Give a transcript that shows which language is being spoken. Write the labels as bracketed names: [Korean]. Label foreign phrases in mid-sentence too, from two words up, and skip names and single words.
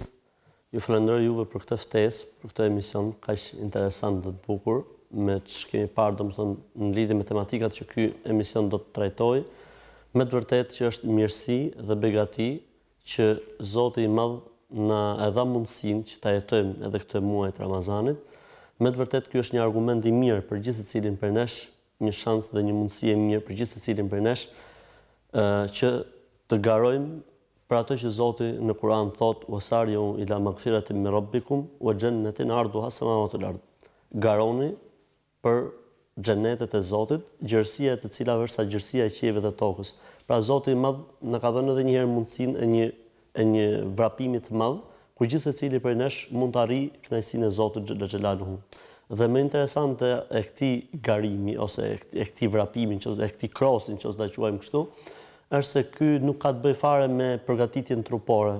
[Albanian] Ju falenderoj juve për këtë ftesë, për këtë emision kaq interesant dhe të bukur, me që kemi parë domethënë në lidhje me tematikat që ky emision do të trajtojë, me të vërtetë që është mirësi dhe begati që Zoti i Madh na e dha mundësinë që ta jetojmë edhe këtë muaj të Ramazanit. Me të vërtetë ky është një argument i mirë për gjithë secilin prej nesh, një shans dhe një mundësi e mirë për gjithë secilin prej nesh që të garojmë për ato që Zoti në Kur'an thot: [Arabic] "وَسَارِعُوا إِلَى مَغْفِرَةٍ مِنْ رَبِّكُمْ وَجَنَّةٍ عَرْضُهَا السَّمَاوَاتُ وَالْأَرْضُ." [Albanian] Garoni për xhenetet e Zotit, gjerësia e të cilave është sa gjerësia e qiellit dhe tokës. Pra Zoti i Madh na ka dhënë edhe një herë mundësinë e një vrapimi të madh, ku gjithë secili prej nesh mund të arrijë kënaqësinë e Zotit [Arabic] جل جلاله. [Albanian] Dhe më interesante e këtij garimi ose e këtij vrapimi, e këtij krosin, që ta quajmë kështu, është se ky nuk ka të bëjë fare me përgatitjen trupore.